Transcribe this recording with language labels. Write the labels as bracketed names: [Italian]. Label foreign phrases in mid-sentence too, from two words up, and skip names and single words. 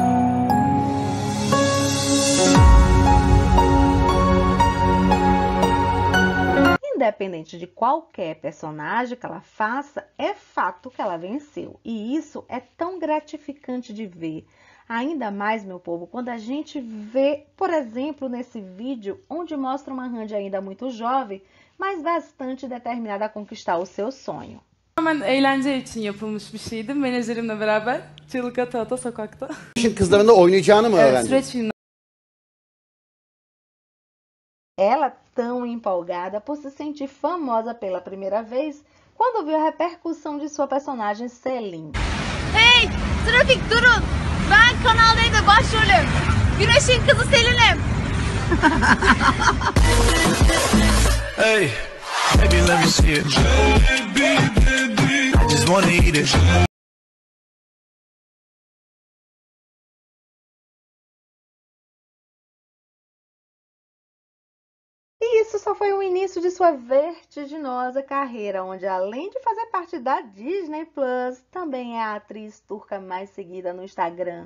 [Portuguese] Independente de qualquer personagem que ela faça, é fato que ela venceu. E isso é tão gratificante de ver. Ainda mais, meu povo, quando a gente vê, por exemplo, nesse vídeo, onde mostra uma Hande ainda muito jovem, mas bastante determinada a conquistar o seu sonho. [Turkish] Tamamen eğlence için yapılmış bir şeydi. Menajerimle beraber çığlık ata ata sokakta. Kızlarında oynayacağını mı öğrendin? Süreç filmler. [Portuguese] Ela tão empolgada por se sentir famosa pela primeira vez quando viu a repercussão de sua personagem Selin. [Turkish] Hey! Trafik durun! Ben Kanal D'de başrolüm. Güneş'in kızı Selin'im. Hey! [English] Baby, let me see it. I just wanna eat it. [Portuguese] E isso só foi o início de sua vertiginosa carreira, onde além de fazer parte da Disney Plus, também é a atriz turca mais seguida no Instagram.